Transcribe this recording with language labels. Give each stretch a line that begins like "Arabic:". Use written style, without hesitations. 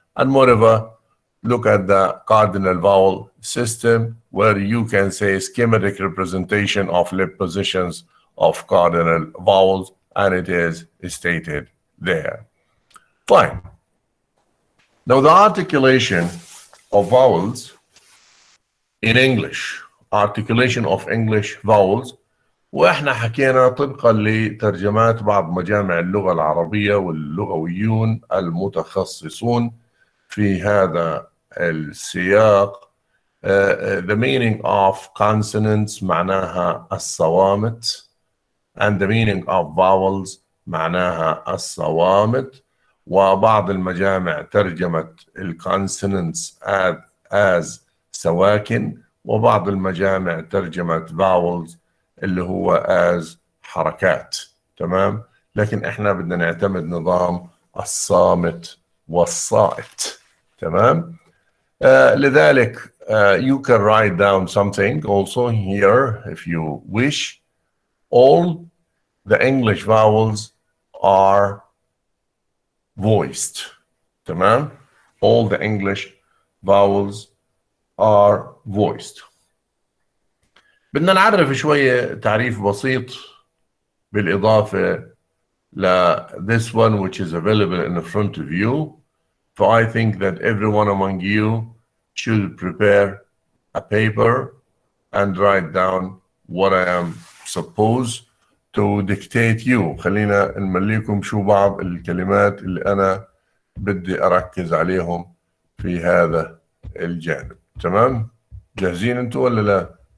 English: And moreover, look at the cardinal vowel system where you can say schematic representation of lip positions of cardinal vowels, and it is stated there. Fine. Now the articulation of vowels in English, articulation of English vowels.
Arabic: واحنا حكينا طبقا لترجمات بعض مجامع اللغة العربية واللغويون المتخصصون في هذا السياق.
English: The meaning of consonants
Arabic: معناها الصوامت
English: and the meaning of vowels معناها الصوامت.
Arabic: وبعض المجامع ترجمت الكونسونانتس as سواكن، وبعض المجامع ترجمت vowels اللي هو as حركات. تمام؟ لكن احنا بدنا نعتمد نظام الصامت والصائت. تمام؟ لذلك
English: you can write down something also here if you wish. All the English vowels are voiced.
Arabic: تمام؟
English: All the English vowels are voiced.
Arabic: بدنا نعرف شوية تعريف بسيط بالإضافة ل
English: this one which is available in front of you. So I think that everyone among you should prepare a paper and write down what I am supposed to dictate you.
Arabic: خلينا نمليكم شو بعض الكلمات اللي أنا بدي أركز عليهم في هذا الجانب. تمام؟ جاهزين أنتوا ولا لا؟